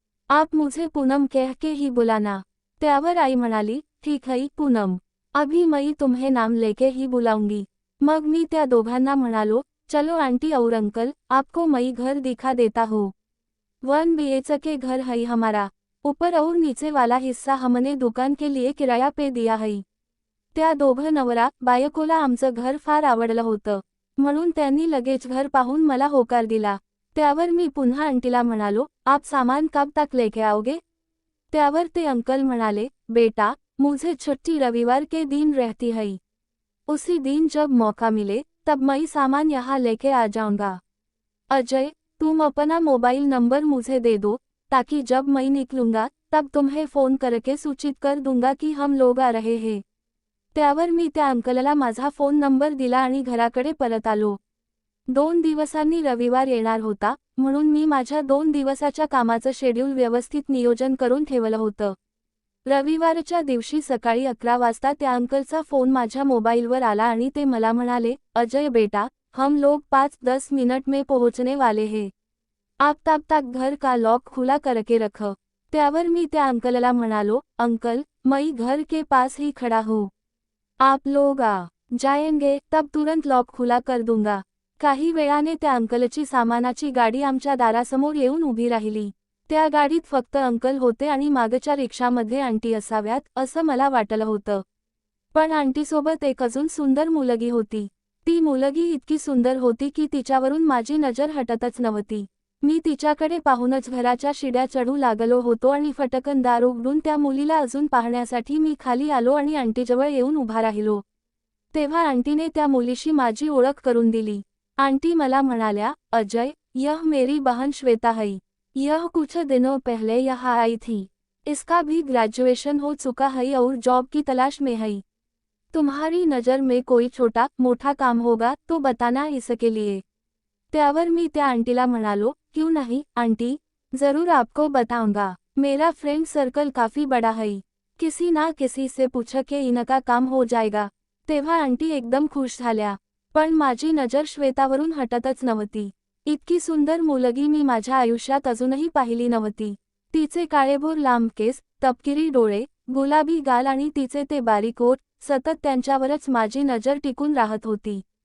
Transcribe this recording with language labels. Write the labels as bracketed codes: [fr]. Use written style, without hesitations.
[hi] आप मुझे पूनम कह के ही बुलाना। [mr] त्यावर आई म्हणाली, [hi] ठीक है पूनम, अभी मैं तुम्हें नाम लेके ही बुलाऊंगी। [mr] मग मी त्या दोघांना म्हणालो, [hi] चलो आंटी और अंकल, आपको मैं घर दिखा देता हूँ। 1 BHK घर है हमारा, ऊपर और नीचे वाला हिस्सा हमने दुकान के लिए किराया पे दिया है। [mr] त्या दोघं नवरा बायकोला आमचं घर फार आवडलं होतं, म्हणून त्यांनी लगेच घर पाहून मला होकार दिला। त्यावर मी पुन्हा आंटीला म्हणालो, [hi] आप सामान कब तक लेके आओगे? [mr] त्यावर ते अंकल म्हणाले, [hi] बेटा, मुझे छुट्टी रविवार के दिन रहती है, उसी दिन जब मौका मिले तब मैं सामान यहाँ लेके आ जाऊंगा। अजय, तुम अपना मोबाइल नंबर मुझे दे दो, ताकि जब मैं निकलूंगा तब तुम्हें फ़ोन करके सूचित कर दूंगा कि हम लोग आ रहे हैं। [mr] त्यावर मी त्या अंकलला माझा फोन नंबर दिला आणि घराकडे परत आलो। 2 दिवसांनी रविवार येणार होता, म्हणून मी माझ्या 2 दिवसाच्या कामाचं शेड्यूल व्यवस्थित नियोजन करून ठेवलं होतं। रविवारच्या दिवशी सकाळी 11 वाजता त्या अंकलचा फोन माझ्या मोबाईलवर आला आणि ते मला म्हणाले, [hi] अजय बेटा, हम लोग 5-10 मिनट में पहुंचने वाले हैं, आप तब तक घर का लॉक खुला करके रख। [mr] त्यावर मी त्या अंकलला म्हणालो, [hi] अंकल, मैं घर के पास ही खड़ा हूँ, आप लोग आ जाएंगे तब तुरंत लॉक खुला कर दूंगा। [mr] काही वेळाने त्या अंकलची सामानाची गाडी आमच्या दारासमोर येऊन उभी राहिली। त्या गाडीत फक्त अंकल होते आणि मागच्या रिक्षामध्ये आंटी असाव्यात असं मला वाटलं होतं। पण आंटीसोबत एक अजून सुंदर मुलगी होती। ती मुलगी इतकी सुंदर होती की तिच्यावरून माझी नजर हटतच नव्हती. मी तिच्याकडे पाहूनच घराच्या शिड्या चढू लागलो होतो आणि फटकन दार उघडून त्या मुलीला अजून पाहण्यासाठी मी खाली आलो आणि आंटीजवळ येऊन उभा राहिलो. तेव्हा आंटीने त्या मुलीशी माझी ओळख करून दिली. आंटी मला म्हणाल्या, [hi] अजय, यह मेरी बहन श्वेता है. यह कुछ दिनों पहले यहाँ आई थी. इसका भी ग्रेजुएशन हो चुका है और जॉब की तलाश में है. तुम्हारी नज़र में कोई छोटा मोठा काम होगा तो बताना इसके लिए. [mr] त्यावर मी त्या आंटीला म्हणालो, [hi] क्यों नहीं आंटी, जरूर आपको बताऊंगा. मेरा फ्रेंड सर्कल काफ़ी बड़ा है. किसी ना किसी से पूछ के इनका काम हो जाएगा. [mr] तेव्हा आंटी एकदम खुश झाल्या. पण माझी नजर श्वेतावरून हटतच नव्हती. इतकी सुंदर मुलगी मी माझ्या आयुष्यात अजूनही पाहिली नव्हती. तिचे काळेभोर लांब केस, तपकिरी डोळे, गुलाबी गाल आणि तिचे ते बारीक ओठ, सतत त्यांच्यावरच माझी नजर टिकून राहत होती.